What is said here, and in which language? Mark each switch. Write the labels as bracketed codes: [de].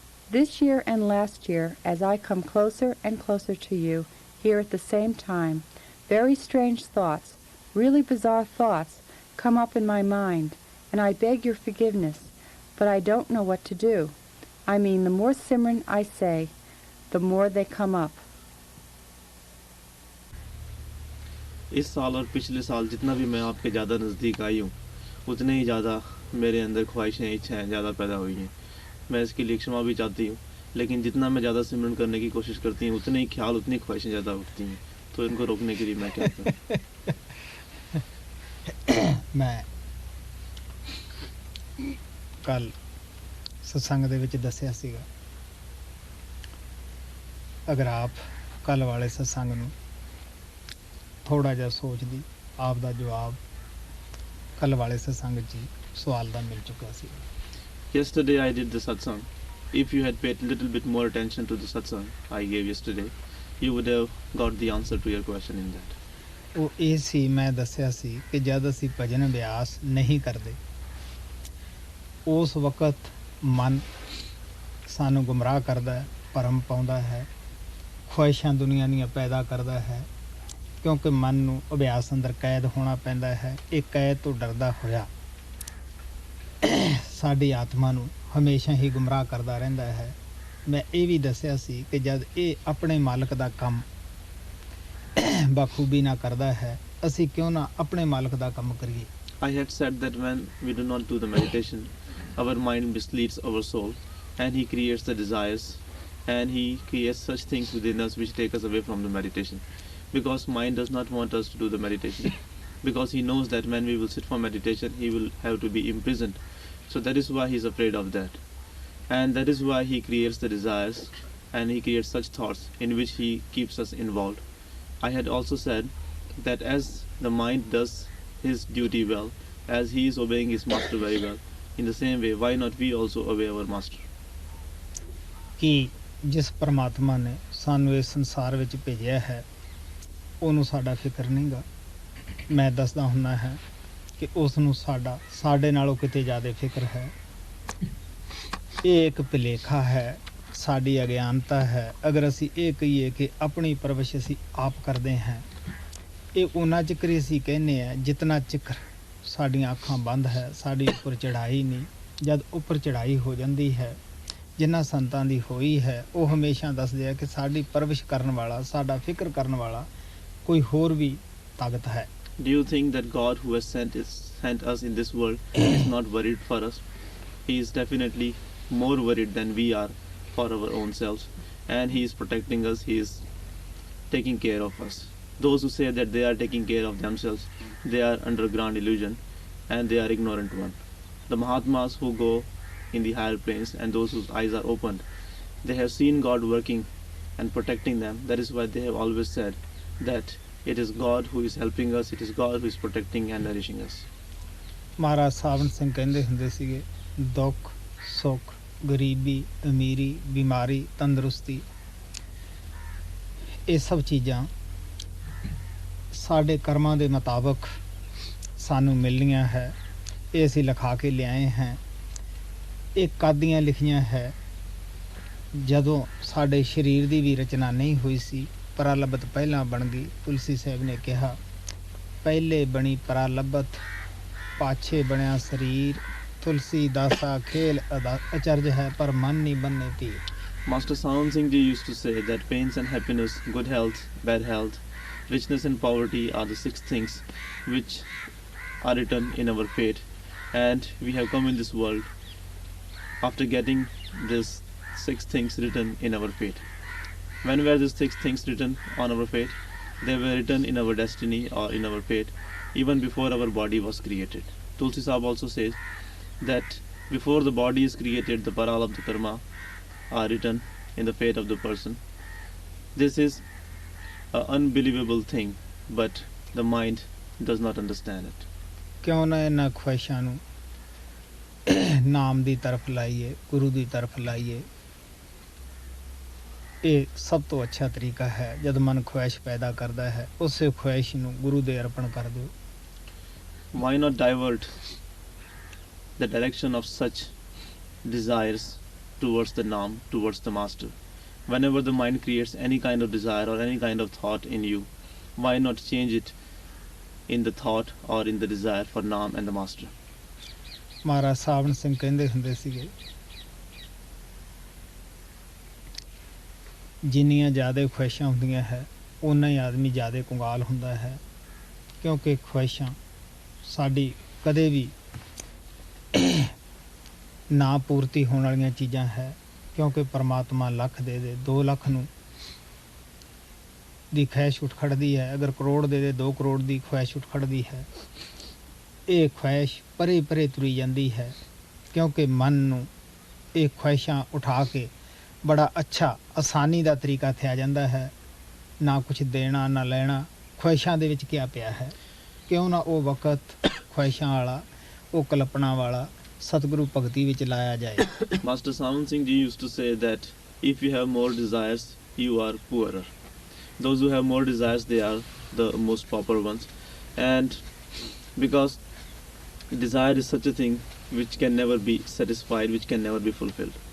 [en] This year and last year, as I come closer and closer to you, here at the same time, very strange thoughts, really bizarre thoughts, come up in my mind, and I beg your forgiveness, but I don't know what to do. I mean, the more Simran I say, the more they come up. [hi] इस साल और पिछले साल जितना भी मैं आपके ज़्यादा नज़दीक आई हूँ उतने ही ज़्यादा मेरे अंदर ख्वाहिशें इच्छाएँ ज़्यादा पैदा हुई हैं. मैं इसके लिए क्षमा भी चाहती हूँ, लेकिन जितना मैं ज़्यादा सिमरन करने की कोशिश करती हूँ उतने ही ख्याल उतनी ख्वाहिशें ज़्यादा उठती हैं. तो इनको रोकने के लिए मैं क्या करूँ? [pa] ਮੈਂ ਕੱਲ ਸਤਸੰਗ ਦੇ ਵਿੱਚ ਦੱਸਿਆ ਸੀਗਾ ਅਗਰ ਆਪ ਕੱਲ ਵਾਲੇ ਸਤਸੰਗ ਨੂੰ ਥੋੜਾ ਜਿਹਾ ਸੋਚਦੀ ਆਪ ਦਾ ਜਵਾਬ ਕੱਲ ਵਾਲੇ ਸਤਸੰਗ 'ਚ ਹੀ ਸਵਾਲ ਦਾ ਮਿਲ ਚੁੱਕਾ ਸੀ. [en] Yesterday I did the satsang. If you had paid a little bit more attention to the satsang I gave yesterday, you would have got the answer to your question in that. [pa] ਉਹ ਇਹ ਸੀ ਮੈਂ ਦੱਸਿਆ ਸੀ ਕਿ ਜਦ ਅਸੀਂ ਭਜਨ ਅਭਿਆਸ ਨਹੀਂ ਕਰਦੇ ਉਸ ਵਕਤ ਮਨ ਸਾਨੂੰ ਗੁੰਮਰਾਹ ਕਰਦਾ ਹੈ, ਭਰਮ ਪਾਉਂਦਾ ਹੈ, ਖੁਆਇਸ਼ਾਂ ਦੁਨੀਆ ਦੀਆਂ ਪੈਦਾ ਕਰਦਾ ਹੈ ਕਿਉਂਕਿ ਮਨ ਨੂੰ ਅਭਿਆਸ ਅੰਦਰ ਕੈਦ ਹੋਣਾ ਪੈਂਦਾ ਹੈ. ਇਹ ਕੈਦ ਤੋਂ ਡਰਦਾ ਹੋਇਆ ਸਾਡੀ ਆਤਮਾ ਨੂੰ ਹਮੇਸ਼ਾ ਹੀ ਗੁੰਮਰਾਹ ਕਰਦਾ ਰਹਿੰਦਾ ਹੈ. ਮੈਂ ਇਹ ਵੀ ਦੱਸਿਆ ਸੀ ਕਿ ਜਦ ਇਹ ਆਪਣੇ ਮਾਲਕ ਦਾ ਕੰਮ ਬਖੂਬੀ ਨਾ ਕਰਦਾ ਹੈ ਅਸੀਂ ਕਿਉਂ ਨਾ ਆਪਣੇ ਮਾਲਕ ਦਾ ਕੰਮ ਕਰੀਏ. [en] I had said that when we do not do the meditation, our mind misleads our soul and he creates the desires and he creates such things within us which take us away from the meditation. Because mind does not want us to do the meditation. Because he knows that when we will sit for meditation, he will have to be imprisoned. So that is why he is afraid of that. And that is why he creates the desires and he creates such thoughts in which he keeps us involved. I had also said that as the mind does his duty well, as he is obeying his master very well, in the same way, why not we also obey our master? [pa] ਕਿ ਜਿਸ ਪਰਮਾਤਮਾ ਨੇ ਸਾਨੂੰ ਇਸ ਸੰਸਾਰ ਵਿੱਚ ਭੇਜਿਆ ਹੈ ਉਹਨੂੰ ਸਾਡਾ ਫਿਕਰ ਨਹੀਂਗਾ. ਮੈਂ ਦੱਸਦਾ ਹੁੰਦਾ ਹੈ ਕਿ ਉਸ ਨੂੰ ਸਾਡੇ ਨਾਲੋਂ ਕਿਤੇ ਜ਼ਿਆਦਾ ਫਿਕਰ ਹੈ. ਇਹ ਇੱਕ ਭੁਲੇਖਾ ਹੈ, ਸਾਡੀ ਅਗਿਆਨਤਾ ਹੈ. ਅਗਰ ਅਸੀਂ ਇਹ ਕਹੀਏ ਕਿ ਆਪਣੀ ਪਰਵਰਿਸ਼ ਅਸੀਂ ਆਪ ਕਰਦੇ ਹਾਂ ਇਹ ਉਹਨਾਂ ਚਿਕਰ ਹੀ ਅਸੀਂ ਕਹਿੰਦੇ ਹਾਂ ਜਿਤਨਾ ਚਿਕਰ ਸਾਡੀਆਂ ਅੱਖਾਂ ਬੰਦ ਹੈ ਸਾਡੀ ਉੱਪਰ ਚੜ੍ਹਾਈ ਨਹੀਂ. ਜਦ ਉੱਪਰ ਚੜ੍ਹਾਈ ਹੋ ਜਾਂਦੀ ਹੈ ਜਿਨ੍ਹਾਂ ਸੰਤਾਂ ਦੀ ਹੋਈ ਹੈ ਉਹ ਹਮੇਸ਼ਾ ਦੱਸਦੇ ਆ ਕਿ ਸਾਡੀ ਪਰਵਰਿਸ਼ ਕਰਨ ਵਾਲਾ ਸਾਡਾ ਫਿਕਰ ਕਰਨ ਵਾਲਾ ਕੋਈ ਹੋਰ ਵੀ ਤਾਕਤ ਹੈ. [en] Do you think that God who has sent us in this world is not worried for us? He is definitely more worried than we are for our own selves, and he is protecting us, he is taking care of us. Those who say that they are taking care of themselves, they are under grand illusion and they are ignorant one. The Mahatmas who go in the higher planes and those whose eyes are opened, they have seen God working and protecting them. That is why they have always said that it is God who is helping us, it is God who is protecting and nourishing us. [pa] ਮਹਾਰਾਜ ਸਾਵਣ ਸਿੰਘ ਕਹਿੰਦੇ ਹੁੰਦੇ ਸੀਗੇ, ਦੁੱਖ ਸੁੱਖ ਗਰੀਬੀ ਅਮੀਰੀ ਬਿਮਾਰੀ ਤੰਦਰੁਸਤੀ ਇਹ ਸਭ ਚੀਜ਼ਾਂ ਸਾਡੇ ਕਰਮਾਂ ਦੇ ਮੁਤਾਬਕ ਸਾਨੂੰ ਮਿਲਣੀਆਂ ਹੈ। ਇਹ ਅਸੀਂ ਲਿਖਾ ਕੇ ਲਿਆਏ हैं। ਇਹ ਕਾਦੀਆਂ ਲਿਖੀਆਂ ਹੈ ਜਦੋਂ ਸਾਡੇ ਸਰੀਰ ਦੀ ਵੀ ਰਚਨਾ ਨਹੀਂ ਹੋਈ ਸੀ, ਪਰਾਲਬਤ ਪਹਿਲਾਂ ਬਣ ਗਈ। ਤੁਲਸੀ ਸਾਹਿਬ ਨੇ ਕਿਹਾ, ਪਹਿਲੇ ਬਣੀ ਪਰਾਲਬਤ ਪਾਛੇ ਬਣਿਆ ਸਰੀਰ, ਤੁਲਸੀ ਦਾਸਾ ਖੇਲ ਅਚਰਜ ਹੈ ਪਰ ਮਨ ਨਹੀਂ ਬੰਨੇ ਧੀਰ। [en] Master Sant Singh Ji used to say that pains and happiness, good health, bad health, richness and poverty are the 6 things which are written in our fate, and we have come in this world after getting these 6 things written in our fate. When were these 6 things written on our fate? They were written in our destiny or in our fate even before our body was created. Tulsi Sahib also says that before the body is created, the paralabdha karma are written in the fate of the person. This is an unbelievable thing, but the mind does not understand it. [pa] ਕਿਉਂ ਨਾ ਇਹਨਾਂ ਖੁਆਇਸ਼ਾਂ ਨੂੰ ਨਾਮ ਦੀ ਤਰਫ ਲਾਈਏ, ਗੁਰੂ ਦੀ ਤਰਫ ਲਾਈਏ। ਇਹ ਸਭ ਤੋਂ ਅੱਛਾ ਤਰੀਕਾ ਹੈ। ਜਦ ਮਨ ਖੁਆਇਸ਼ ਪੈਦਾ ਕਰਦਾ ਹੈ, ਉਸੇ ਖੁਆਇਸ਼ ਨੂੰ ਗੁਰੂ ਦੇ ਅਰਪਣ ਕਰ ਦਿਓ। [en] Why not divert the direction of such desires towards the Naam, towards the Master? Whenever the mind creates any kind of desire or any kind of thought in you, why not change it in the thought or in the desire for Naam and the Master? [pa] ਮਹਾਰਾਜ ਸਾਵਣ ਸਿੰਘ ਕਹਿੰਦੇ ਹੁੰਦੇ ਸੀਗੇ, ਜਿੰਨੀਆਂ ਜ਼ਿਆਦਾ ਖੁਆਇਸ਼ਾਂ ਹੁੰਦੀਆਂ ਹੈ ਉਨਾ ਹੀ ਆਦਮੀ ਜ਼ਿਆਦਾ ਕੰਗਾਲ ਹੁੰਦਾ ਹੈ, ਕਿਉਂਕਿ ਖੁਆਇਸ਼ਾਂ ਸਾਡੀ ਕਦੇ ਵੀ ਨਾ ਪੂਰਤੀ ਹੋਣ ਵਾਲੀਆਂ ਚੀਜ਼ਾਂ ਹੈ। ਕਿਉਂਕਿ ਪਰਮਾਤਮਾ ਲੱਖ ਦੇ 2 ਲੱਖ ਨੂੰ ਦੀ ਖੁਆਇਸ਼ ਉੱਠ ਖੜਦੀ ਹੈ, ਅਗਰ ਕਰੋੜ ਦੇ 2 ਕਰੋੜ ਦੀ ਖੁਆਇਸ਼ ਉੱਠ ਖੜਦੀ ਹੈ। ਇਹ ਖੁਆਇਸ਼ ਪਰੇ ਪਰੇ ਤੁਰੀ ਜਾਂਦੀ ਹੈ, ਕਿਉਂਕਿ ਮਨ ਨੂੰ ਇਹ ਖੁਆਇਸ਼ਾਂ ਉਠਾ ਕੇ ਬੜਾ ਅੱਛਾ ਆਸਾਨੀ ਦਾ ਤਰੀਕਾ ਥਿਆ ਜਾਂਦਾ ਹੈ। ਨਾ ਕੁਛ ਦੇਣਾ ਨਾ ਲੈਣਾ, ਖੁਆਇਸ਼ਾਂ ਦੇ ਵਿੱਚ ਕਿਆ ਪਿਆ ਹੈ। ਕਿਉਂ ਨਾ ਉਹ ਵਕਤ ਖੁਆਇਸ਼ਾਂ ਵਾਲਾ, ਉਹ ਕਲਪਨਾ ਵਾਲਾ ਸਤਿਗੁਰੂ ਭਗਤੀ ਵਿੱਚ ਲਾਇਆ ਜਾਏ। [en] Master Sant Singh Ji used to say that if you have more desires, you are poorer. Those who have more desires, they are the most proper ones. And because desire is such a thing which can never be satisfied, which can never be fulfilled.